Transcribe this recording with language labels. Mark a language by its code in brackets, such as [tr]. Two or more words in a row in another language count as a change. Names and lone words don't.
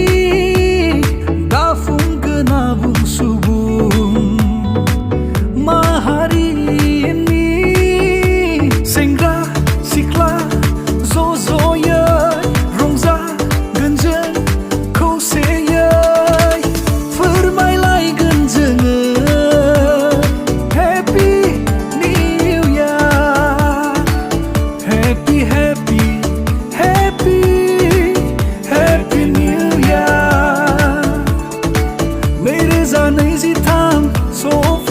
[brx] दाफुंगोन आबुं सुबुं माहारिनि सेंग्रा सिख्ला ज' ज'यै रंजागोन जों खौसेयै फोरमायलायगोन जोङो [en] Happy New Year. Happy, happy, happy, happy New Year. [brx] नैरोजा नैजिथाम